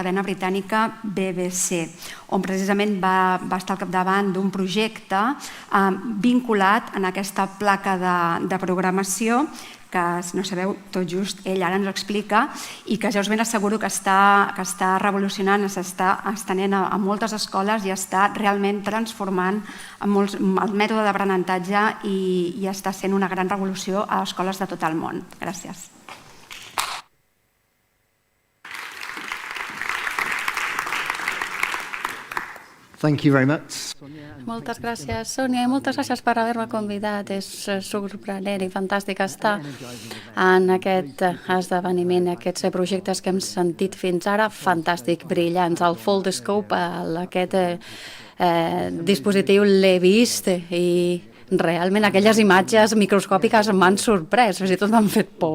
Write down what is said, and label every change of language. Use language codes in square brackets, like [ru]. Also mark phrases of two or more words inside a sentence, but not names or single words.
[ca] cadena britànica BBC, on precisament va estar al capdavant d'un projecte vinculat en aquesta placa de programació que, si no sabeu, tot just ell ara ens ho explica i que ja us ben asseguro que està revolucionant, s'està estenent a moltes escoles i està realment transformant el mètode d'aprenentatge i està sent una gran revolució a escoles de tot el món. Gràcies. [en] Thank you very much. [ca] Moltes gràcies, Sònia, i moltes gràcies per haver-me convidat. És sorprenent i fantàstic estar en aquest esdeveniment, aquests projectes que hem sentit fins ara, fantàstic, brillants. El Foldscope, aquest dispositiu l'he vist i realment aquelles imatges microscòpiques m'han sorprès, fins i tot m'han fet por.